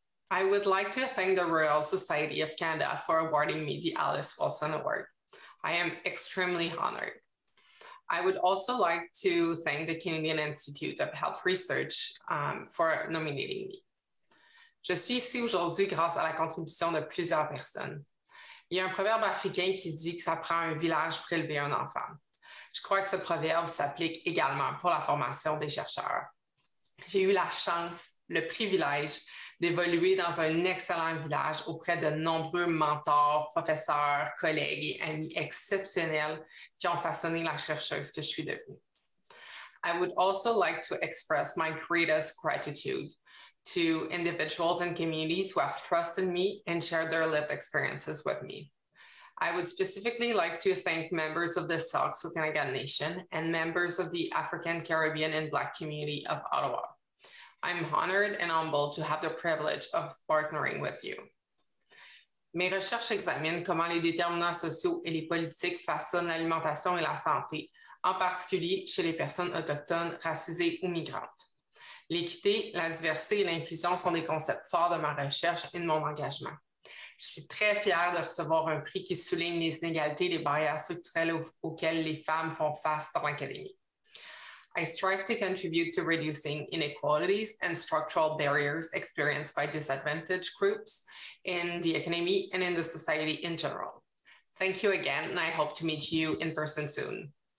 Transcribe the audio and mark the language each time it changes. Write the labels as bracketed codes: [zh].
[en] I would like to thank the Royal Society of Canada for awarding me the Alice Wilson Award. I am extremely honored. I would also like to thank the Canadian Institute of Health Research for nominating me. [fr] Je suis ici aujourd'hui grâce à la contribution de plusieurs personnes. Il y a un proverbe africain qui dit que ça prend un village pour élever un enfant. Je crois que ce proverbe s'applique également pour la formation des chercheurs. J'ai eu la chance, le privilège d'évoluer dans un excellent village auprès de nombreux mentors, professeurs, collègues et amis exceptionnels qui ont façonné la chercheuse que je suis devenue. [en] I would also like to express my greatest gratitude to individuals and communities who have trusted me and shared their lived experiences with me. I would specifically like to thank members of the Sauk-Okanagan Nation and members of the African, Caribbean, and Black community of Ottawa. I'm honored and humbled to have the privilege of partnering with you. [fr] Mes recherches examinent comment les déterminants sociaux et les politiques façonnent l'alimentation et la santé, en particulier chez les personnes autochtones, racisées ou migrantes. L'équité, la diversité et l'inclusion sont des concepts forts de ma recherche et de mon engagement. Je suis très fière de recevoir un prix qui souligne les inégalités et les barrières structurelles auxquelles les femmes font face dans l'académie. [en] I strive to contribute to reducing inequalities and structural barriers experienced by disadvantaged groups in the academy and in the society in general. Thank you again, and I hope to meet you in person soon.